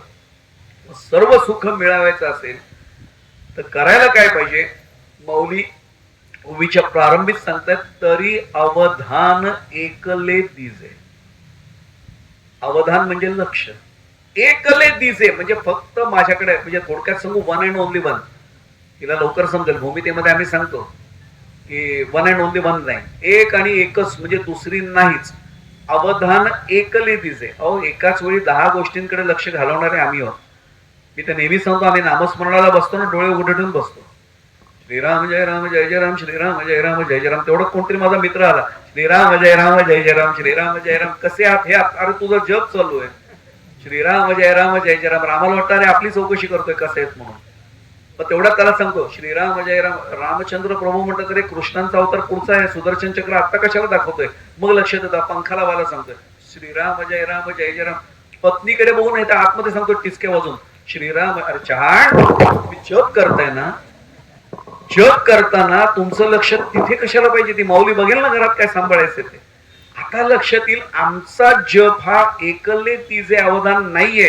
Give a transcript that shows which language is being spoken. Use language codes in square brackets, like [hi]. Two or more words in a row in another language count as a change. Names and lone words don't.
[mr] सर्व सुख मिळवायचं असेल तर करायला काय पाहिजे? माऊली ओवीच्या प्रारंभीत सांगतात, तरी अवधान एकले दिजे. अवधान म्हणजे लक्ष, एकले दिजे म्हणजे फक्त माझ्याकडे, म्हणजे थोडक्यात सांगू, [en] 1 and only 1. [mr] तिला लवकर समजेल. भूमितेमध्ये आम्ही सांगतो की [en] 1 and only 1 [mr] नाही, एक आणि एकच, म्हणजे दुसरी नाहीच. अवधान एकले दिजे. अहो एकाच वेळी 10 गोष्टींकडे लक्ष घालवणारे आम्ही आहोत. मी तर नेहमी सांगतो, आम्ही नामस्मरणाला बसतो ना, डोळे उघडे ठेवून बसतो. श्रीराम जय राम जय जय राम, श्रीराम जय राम जय जय राम. तेवढं कोणतरी माझा मित्र आला, श्रीराम जय राम जय जय राम, श्रीराम जय राम. कसे आहात? हे अरे तुझं जप चालू आहे, श्रीराम जय राम जय जय राम. आम्हाला वाटतं अरे आपली चौकशी करतोय कसे आहेत म्हणून. मग तेवढ्यात त्याला सांगतो श्रीराम जय राम. रामचंद्र प्रभू म्हणतात तरी कृष्णांचा अवतार पुढचा आहे, सुदर्शन चक्र आता कशाला दाखवतोय. मग लक्षात येतं, पंखाला वाला सांगतोय श्रीराम जय राम जय जय राम. पत्नीकडे बघून येतं, आतमध्ये सांगतो टिचके वाजून श्रीराम. अरे छान, तुम्ही जप करताय ना, जप करताना तुमचं लक्ष तिथे कशाला पाहिजे? ती माऊली बघेल ना घरात काय सांभाळायचं ते. आता लक्षात येईल, आमचा जप हा एकले तिचे अवधान नाहीये.